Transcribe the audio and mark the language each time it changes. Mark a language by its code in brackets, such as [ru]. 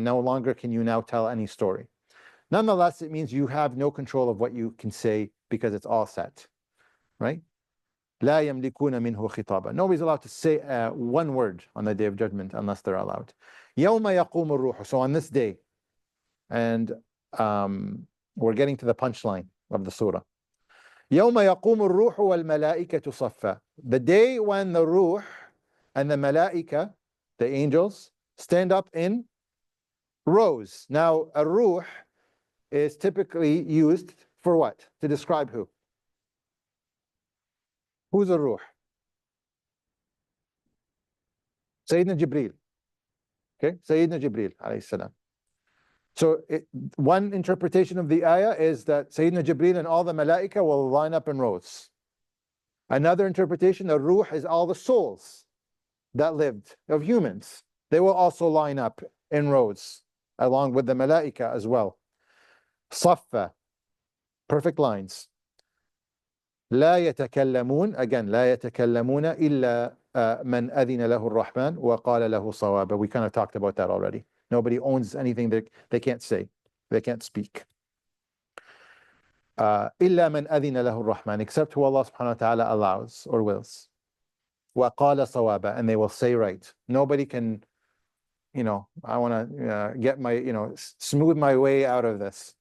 [en] No longer can you now tell any story. Nonetheless, it means you have no control of what you can say because it's all set, right? [ar] لا يملكون منه خطابا. [en] Nobody's allowed to say one word on the Day of Judgment unless they're allowed. [ar] يوم يقوم الروح. [en] So on this day, and we're getting to the punchline of the surah. [ar] يوم يقوم الروح والملائكة صفا. [en] The day when the ruh and the malaika, the angels, stand up in rows. Now, a ruh is typically used for what? To describe who? Who's a ruh? Sayyidina Jibreel. Okay, Sayyidina Jibreel alayhi salam. So one interpretation of the ayah is that Sayyidina Jibreel and all the malaika will line up in rows. Another interpretation, the ruh is all the souls that lived of humans. They will also line up in rows along with the malaika as well. Saffa, perfect lines. [ar] لا يتكلمون, [en] again, [ar] لا يتكلمون إلا من أذن له الرحمن وقال له صوابا. [en] We kind of talked about that already. Nobody owns anything that they can't say. They can't speak. [ar] إلا من أذن له الرحمن, [en] except who Allah subhanahu wa ta'ala allows or wills. [ar] وقال صوابا, [en] and they will say right. Nobody can, I want to get smooth my way out of this.